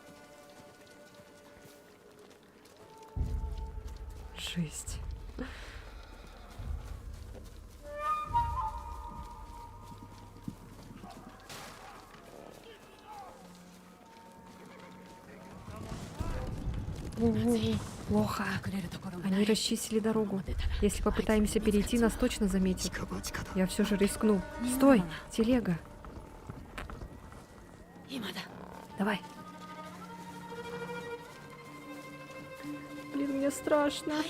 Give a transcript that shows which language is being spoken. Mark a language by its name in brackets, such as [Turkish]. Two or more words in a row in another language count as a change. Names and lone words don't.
[Russian] Жесть. Воу-воу-воу. Плохо. [Japanese] 隠れるところが [Russian] Они расчистили дорогу. Если попытаемся перейти, нас точно заметят. Я все же рискну. Стой! Телега. [Japanese] 今だ [Russian] Давай. Блин, мне страшно. [Japanese] 早く